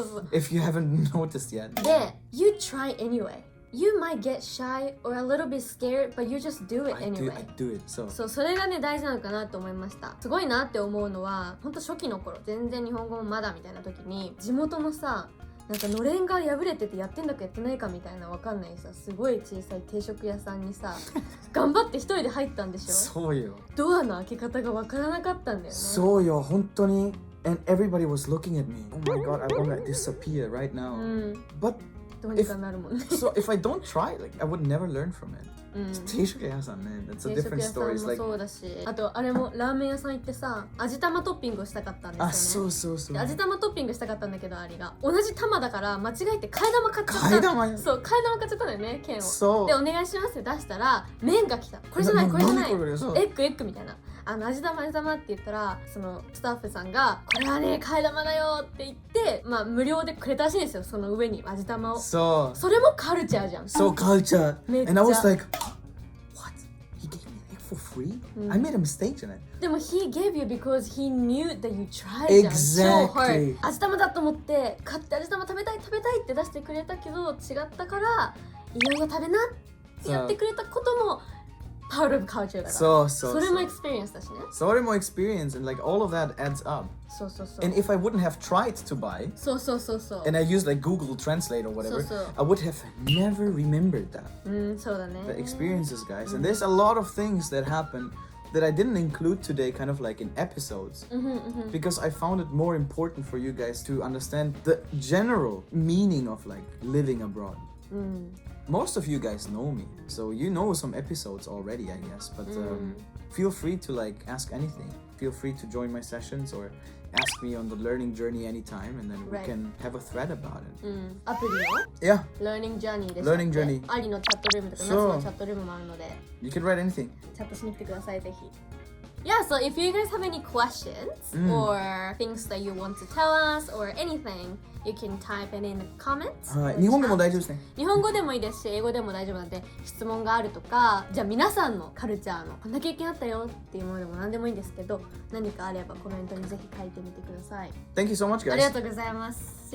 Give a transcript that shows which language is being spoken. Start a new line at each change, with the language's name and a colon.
English: If you haven't noticed yet.
Japanese: で、
English: you try anyway. You might get shy or a little bit scared, but you just do it anyway. I do it.
Japanese: そう。それがね大事なのかなと思いました。すごいなって思うのは、本当初期の頃、全然日本語もまだみたいな時に地元のさ、なんかのれんが破れててやってんだかやってないかみたいなわかんないさ、すごい小さい定食屋さんにさ頑張って一人で入ったんでしょ。そうよ。ドアの開け方がわからなかったんだよね。そうよ、本当に。
English: And everybody was looking at me. Oh my god, I want to disappear right now. But
Japanese: どうにかなるもんね。
English: so if I don't try, like I would never learn from it.
Japanese: 定食屋さんね、
English: that's a different story.
Japanese: 定食屋さんもそうだし、あとあれもラーメン屋さん行ってさ、味玉トッピングをしたかったんですよね。あ、そうそうそう。味玉トッピングしたかったんだけど、アリが同じ玉だから間違えて替え玉買っちゃった。替え玉。そう、替え玉買っちゃったんだよね、剣を。そう。でお願いしますって出したら麺が来た。これじゃないこれじゃない。エ何これッグみたいな。味玉って言ったら、そのスタッフさんがこれはね替え玉だよって言って、まあ無料でくれたらしいんですよ、その上に味玉を。そう。それもカルチャーじゃん。そう、カルチャー。めっちゃ。
English: And I was like, what? He gave me an egg for free? I made a mistake tonight.
Japanese: でも
English: he gave you because he knew that you tried
Japanese: じゃん。
English: Exactly. So hard.
Japanese: 味玉だと思って買って味玉食べたいって出してくれたけど違ったから、いよいよ食べなってやってくれたことも
English: part of culture
Japanese: だから。それもエクスペリエンスだしね。それも
English: experience and like all of that adds up.
Japanese: そうそうそう。
English: And if I wouldn't have tried to buy,
Japanese: そうそうそうそう。
English: and I used like Google Translate or whatever,
Japanese: そうそう。
English: I would have never remembered that.
Japanese: そうだね。
English: The experiences, guys. And there's a lot of things that happen that I didn't include today, kind of like in episodes, because I found it more important for you guys to understand the general meaning of like living abroad. Most of you guys know me, so you know some episodes already, I guess, but feel free to like ask anything. Feel free to join my sessions or ask me on the learning journey anytime, and then we can have a thread about it.
Japanese: アプリの
English: Yeah,
Japanese: Learning Journey でしたっけ。
English: Learning Journey
Japanese: アリのチャットルームとかナツのチャットルームもあるので、
English: you can write anything.
Japanese: チャットしに来てください、ぜひ。
English: Yeah, so if you guys have any questions or things that you want to tell us or anything, you can type it in the comments.
Japanese: はい、日本語も大丈夫ですね。日本語でもいいですし、英語でも大丈夫なんで、質問があるとか、じゃあ皆さんのカルチャーのこんな経験あったよっていうものでも何でもいいんですけど、何かあればコメントにぜひ書いてみてください。
English: Thank you so much, guys.
Japanese: ありがとうございます。